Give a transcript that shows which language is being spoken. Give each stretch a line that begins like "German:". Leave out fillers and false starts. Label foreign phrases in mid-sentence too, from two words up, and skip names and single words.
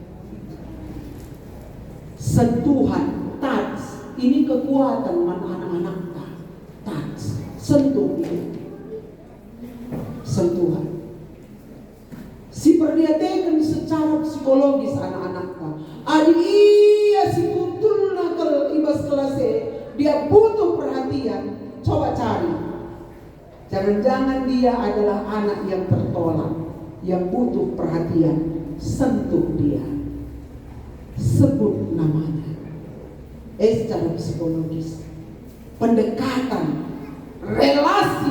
Indonesian: Sentuhan, touch, ini kekuatan anak-anak. Touch, sentuh dia. Sentuhan. Si perlihatkan secara psikologis anak-anaknya. Adi iya si kutul nakal ibas kelasnya, dia butuh perhatian. Coba cari. Jangan-jangan dia adalah anak yang tertolak, yang butuh perhatian. Sentuh dia. Sebut namanya. Secara psikologis. Pendekatan, relasi.